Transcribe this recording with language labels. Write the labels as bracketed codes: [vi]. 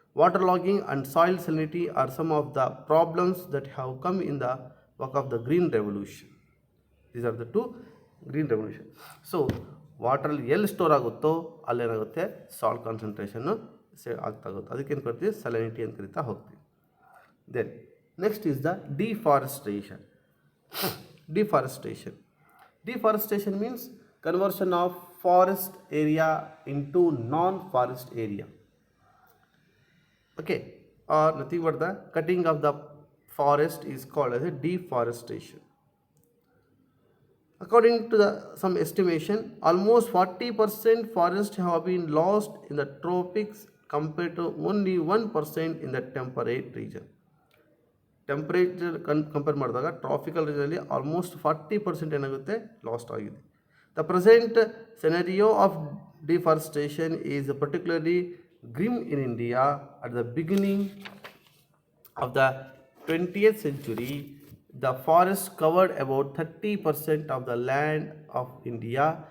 [en] Water logging and soil salinity are some of the problems that have come in the work of the green revolution. These are the two green revolution. [kn] So ವಾಟ್ರಲ್ಲಿ ಎಲ್ಲಿ store ಆಗುತ್ತೋ ಅಲ್ಲೇನಾಗುತ್ತೆ, salt concentration ಆಗ್ತಾ ಹೋಗುತ್ತೆ. ಅದಕ್ಕೇನು ಕರಿತೀವಿ, salinity ಅಂತ ಕರಿತಾ ಹೋಗ್ತೀವಿ. [en] Then next is the deforestation. Deforestation means conversion of forest area into non-forest area. Okay, or nothing but the cutting of the forest is called as a deforestation. According to some estimation, almost 40% forests have been lost in the tropics compared to only 1% in the temperate region. [kn] Temperature compare ಮಾಡಿದಾಗ tropical ರೀಜನಲ್ಲಿ almost 40% ಏನಾಗುತ್ತೆ, last ಆಗಿದೆ. [en] The present scenario of deforestation is particularly grim in India. At the beginning of the 20th century, the forest covered about 30% of the land of India.